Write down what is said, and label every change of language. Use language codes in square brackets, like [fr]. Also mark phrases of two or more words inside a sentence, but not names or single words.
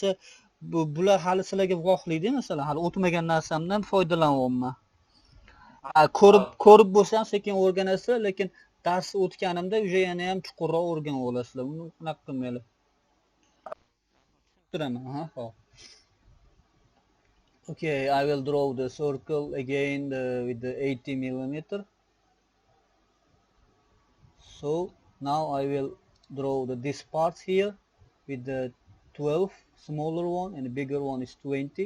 [uz] Bo'lmasa bular hali sizlarga voqlaydi, masalan hali o'tmagan narsamdan foydalanyapman. Ko'rib bo'lsa ham sekin o'rganasizlar, lekin dars o'tganimda уже yana ham chuqurroq o'rganib olasizlar. Buni unaqa qilmanglar. Tushuntirman, ha, hop. [en] Okay, I will draw the circle again with the 80 millimeter. So now I will draw this parts here with the 12 smaller one, and the bigger one is 20.